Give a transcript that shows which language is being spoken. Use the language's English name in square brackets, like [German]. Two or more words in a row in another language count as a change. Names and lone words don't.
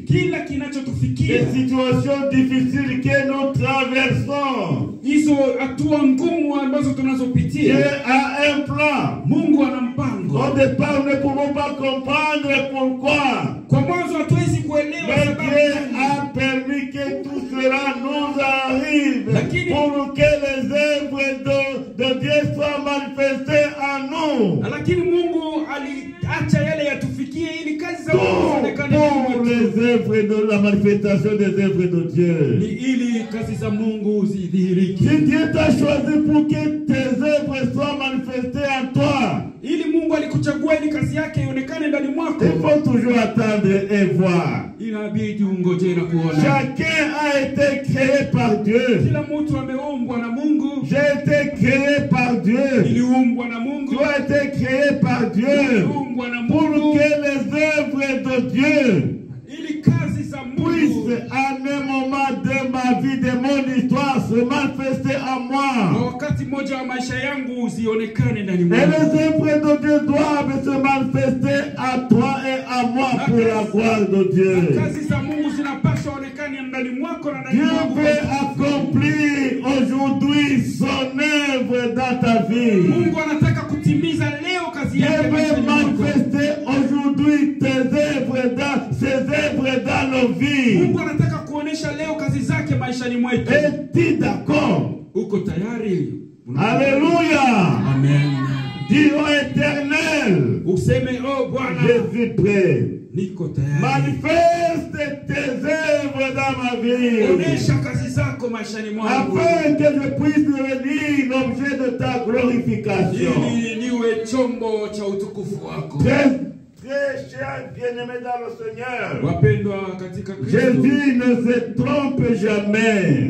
[Swahili] Kila kinachotufikia, [French] les situations difficiles que nous traversons, [Swahili] hizo hatua ngumu ambazo [French] Dieu [Swahili] tunazopitia, [French] a un plan. [Swahili] Mungu ana mpango. [French] Au départ, nous ne pouvons pas comprendre pourquoi. [Swahili] Kwa mwanzo hatuwezi kuelewa [French] Mais [Swahili] sababu [French] Dieu [Swahili] gani. [French] a permis que tout cela nous arrive [Swahili] Lakini- [French] pour que les œuvres de Dieu soient manifestées en nous. [Swahili] Lakini Mungu aliacha yale yatufikie ili kazi za Mungu [French] Tout [Swahili] zionekane [French] pour [Swahili] kwetu. [French] les œuvres de la manifestation des œuvres de [Swahili] Ni [French] Dieu. [Swahili] ili kazi za Mungu zidhihirike. [French] Si Dieu t'a choisi pour que tes œuvres soient manifestées en toi, [Swahili] Ili Mungu alikuchagua ili kazi yake ionekane ndani mwako, [French] il faut toujours attendre et voir. [Swahili] inabidi ungoje na kuona. [French] Chacun a été créé par Dieu. [Swahili] Kila mtu ameumbwa na Mungu. [French] J'ai été créé par Dieu. [Swahili] Iliumbwa na Mungu. [French] Tu as été créé par Dieu [Swahili] Iliumbwa na [French] pour [Swahili] Mungu. [French] que les œuvres de Dieu [Swahili] Ili kazi za Mungu [French] puissent à un moment de ma vie, de mon histoire, se manifester en [Swahili] kwa [French] moi. [Swahili] wakati mmoja wa maisha yangu zionekane ndani [French] Et [Swahili] mwangu. [French] les œuvres de Dieu doivent se manifester à toi et à moi pour la gloire de Dieu. [Swahili] Kazi za Mungu zinapaswa onekane ndani mwako na ndani [French] Dieu [Swahili] mwangu. [French] veut accomplir aujourd'hui son œuvre dans ta vie. [Swahili] Mungu anataka kutimiza leo kazi [French] Dieu [Swahili] yake [French] veut [Swahili] maishani mwako. [French] manifester aujourd'hui tes œuvres ses œuvres dans nos vies. [Swahili] Mungu anataka kuonesha leo kazi zake maishani mwetu. [French] Es-tu d'accord? [Swahili] Uko tayari? [French] Alléluia. Amen. Dis au Éternel, [Swahili] Useme, oh Bwana, [French] je suis prêt. [Swahili] niko tayari. [French] Manifeste tes œuvres dans ma vie, [Swahili] Onesha kazi zako maishani mwangu. [French] afin que je puisse devenir l'objet de ta glorification. [Swahili] Ili niwe chombo cha utukufu wako. [French] Très cher bien-aimé dans le Seigneur, [Swahili] Wapendwa katika Kristo, [French] Jésus ne se trompe jamais.